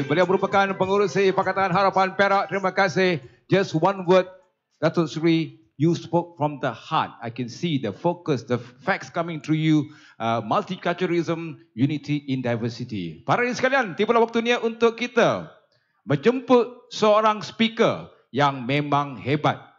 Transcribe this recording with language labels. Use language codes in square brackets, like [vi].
[ms] Beliau merupakan pengurusi Pakatan Harapan Perak. Terima kasih. [en] Just one word, Datuk Seri, you spoke from the heart. I can see the focus, the facts coming through you. Multiculturalism, unity in diversity. [ms] Para hadirin sekalian, tibalah waktunya untuk kita menjemput seorang speaker yang memang hebat.